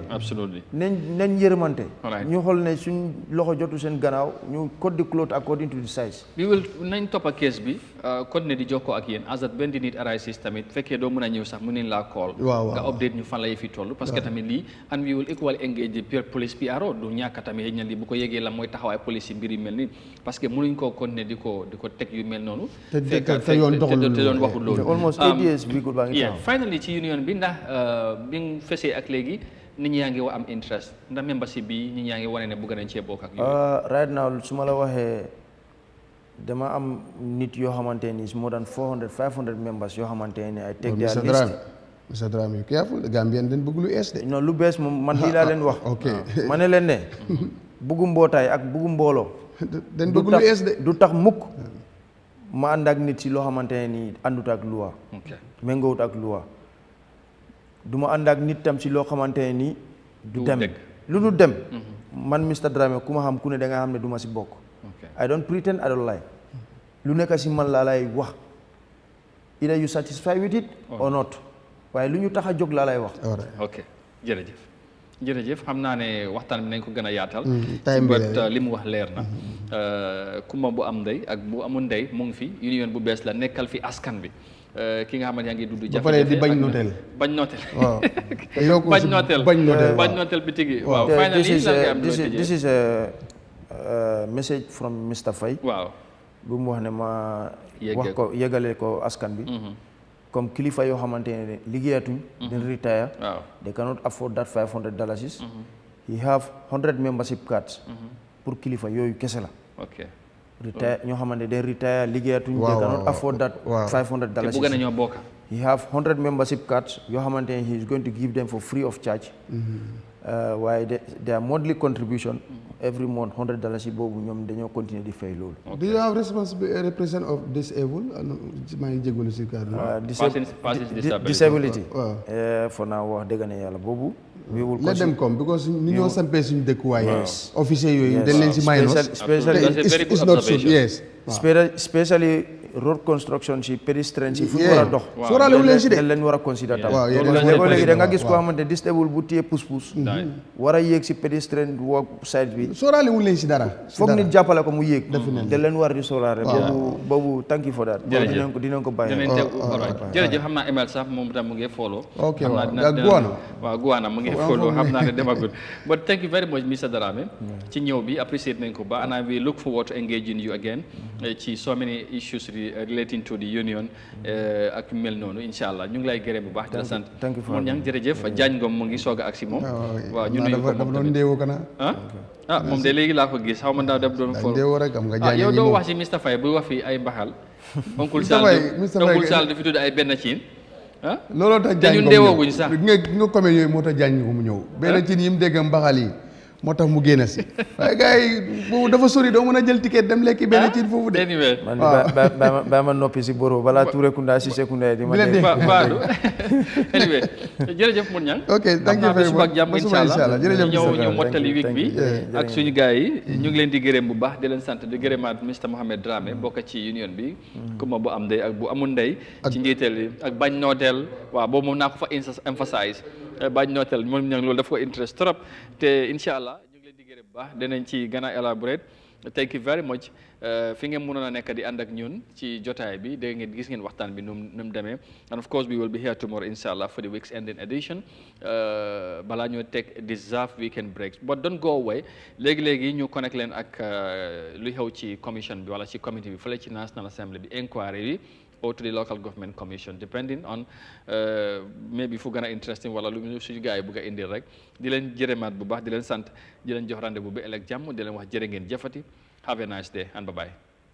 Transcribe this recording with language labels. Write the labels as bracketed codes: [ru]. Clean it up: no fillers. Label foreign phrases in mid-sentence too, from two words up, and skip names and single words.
[en] absolutely [wo] nañ yërëmante ñu xool ne suñ loxo jotu seen gannaaw ñu [en] cut the cloth according to the size we will [wo] nañ toppa case bi continuer di jokkoo ak yéen as at benn di nit arises tamit fekkee doo mën a ñëw sax mu neen laa call nga update ñu fan la fi toll [fr] parce que [wo] tamit lii [en] and we will equally engage the police [wo] PRO du ñàkk tamit xëy na lii bu ko yégee la mooy taxawaay police yi mbir yu mel nii [fr] parce que [wo] mënuñ koo continuer di ko teg yu mel noonu te yoon waxul loolu [en] almost 8 years [wo] bi ko baa ngi taxaw finally ci union bi ndax bi nga fesee ak léegi nit ñi yaa ngi am interest ndax membership bi nit ñi yaa ngi wane ne bëgg nañ cee bokk ak yooyu [en] right now [wo] su ma la waxee dama am nit yoo xamante ni [en] more than 500 members [wo] yoo xamante ne ay [en] take their list [wo] Mr Dramé careful Gambien dañ bëgg lu ees de non lu bees moom man lii laa leen wax ma ne leen ne bëggu mbootaay ak bëggu mbooloo dañ bëgg lu ees de du tax mukk ma ànd ak nit si loo xamante ne nii àndut ak loi méngoowut ak loi du ma ànd ak nit tam si loo xamante ne nii du dem lu du dem man Mr Dramé ku ma xam ku ne da nga xam ne du ma si bokk [en] I don't pretend I don't lie [wo] lu nekk si man laa lay wax [en] either you satisfied with it or not [wo] waaye lu ñu tax a jóg laa lay wax ok jërëjëf xam naa ne waxtaan bi nañ ko gën a yaatal li mu wax leer na kumba bu am ndey ak bu amul ndey mu ngi fi union bu bees la nekkal fi askan bi ki nga xamante yaa ngi dudd jafe-jafe di bañ nooteel bañ nooteel bi tigi waaw finally [en] this is a message from Mr Faye [wo] waaw bu mu wax ne ma wax ko yegale ko askan bi comme kilifa yoo xamante ne liggéeyatuñ dañ retire [en] they cannot afford that $500 he have 100 membership cards [wo] pour kilifa yooyu kese la retire ñoo xamante dañ retire liggéeyatuñ [en] they cannot afford that $500 [wo] bëgg nañoo bokk [en] he have 100 membership cards [wo] yoo xamante ne [en] he is going to give them for free of charge [wo] waaye [en] their monthly contribution every month $100 [wo] yi boobu ñoom dañoo continuer di fay loolu. [en] Do you have responsibility represent of disabled? [wo] maa ngi jégalu si kàddu. disability. [en] for now [wo] wax dëgg ne yàlla boobu. [en] we will let them come because [wo] ni ñoo sampee suñu dëkkuwaay. officier yooyu dañ leen si minus. [en] especially road construction [wo] si pedestrian si fu ñu war a dox. sóoraale wu leen si de dañ leen war a consider tam. léegi da nga gis koo xamante disabled bu téye pousse-pousse. war a yéeg si [en] pedestrian walk side [wo] bi. sóoraale wu leen si dara. foog nit jàppale ko mu yéeg. dañ leen war di sóoraale. [en] boobu thank you for that. [wo] dinañ ko bàyyi. jërëjëf xam naa email sax moom tam mu ngi follow. ok waaw Guana mu ngi follow xam naa ne demagul. [en] but thank you very much Mr Dramé. [wo] ci ñëw bi appreciate nañ ko ba [en] and we look forward to engaging you again [wo] ci [en] so many issues relating to the union [wo] ak mel noonu [ar] إن شاء الله [wo] ñu ngi lay gërëm bu baax di la sant moom ñang jërëjëf Diagne Ngom mu ngi soog a agsi moom waaw ñu nuyu ko moom doon ndeewoo kana moom de léegi laa ko gis xaw ma ndaw def doon fol yow doo wax si Mr Faye bu wax fi ay mbaxal oncle Sall dafi tudd ay benn ciin looloo tax Diagne Ngom ñëw nga commune yooyu moo tax Diagne Ngom mu ñëw benn ciin yi mu dégg mbaxal yi moo tax mu génn si waaye gars yi boobu dafa sori doo mën a jël ticket dem lekki benn ci foofu de. man ba ma noppi si boro balaa Touré Kunda si Sekunda di ma dégg Badou anyway jërëjëf Mour Niang. [en] ok thank you very much [wo] jàmm inshallah jërëjëf ñëw mottali week bi ak suñu gars yi ñu ngi leen di gërëm bu baax di leen sant di gërëmaat Mr Mohamed Dramé bokk ci union bi kuma bu am ndey ak bu amul ndey ci njiital yi ak bañ nooteel waaw boobu moom naa ko fa emphasize bañ nooteel moom ñang loolu dafa ko interest trop te inshallah ñu ngi leen di gërëm bu baax dinañ ci gën a elaborate [en] thank you very much [wo] fi ngeen mënoon a nekk di ànd ak ñun ci jotaay bi dégg ngeen gis ngeen waxtaan bi nu mu demee [en] and of course we will be here tomorrow inshallah for the week's ending edition [wo] balaa ñoo teg [en] deserve weekend breaks but don't go away [wo] léegi-léegi ñu connect leen ak luy xew ci commission bi wala ci committee bi fële ci National Assembly bi inquiry bi [en] or to the local government commission depending on maybe [wo] fu gën a interesting wala lu suñu gars yi bëgg a indil rek di leen jërëmaat bu baax di leen sant di leen jox rendez-vous bi ëllëg jàmm di leen wax jërë ngeen jëfati [en] have a nice day and bye bye